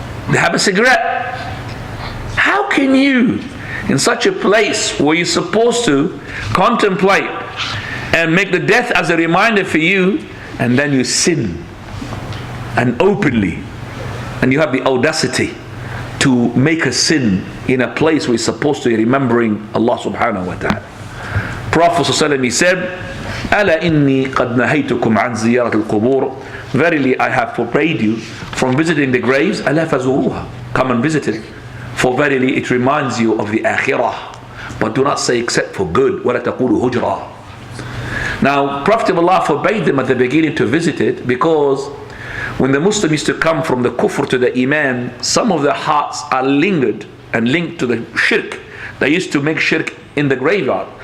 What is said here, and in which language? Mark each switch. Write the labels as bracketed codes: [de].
[en] They have a cigarette. How can you, in such a place where you're supposed to contemplate and make the death as a reminder for you, and then you sin and openly, and you have the audacity to make a sin in a place where you're supposed to be remembering Allah subhanahu wa ta'ala. Prophet ﷺ, he said, [ar] أَلَا إِنِّي قَدْ نَهَيْتُكُمْ عَنْ زِيَارَةِ الْقُبُورِ. [en] Verily I have forbade you from visiting the graves. [ar] أَلَا فَزُورُوهَا. [en] Come and visit it. For verily it reminds you of the akhirah. But do not say except for good. [ar] وَلَا تَقُولُوا هُجْرًا. [en] Now, Prophet of Allah forbade them at the beginning to visit it, because when the Muslim used to come from the kufr to the iman, some of their hearts are lingered and linked to the shirk. They used to make shirk in the graveyard.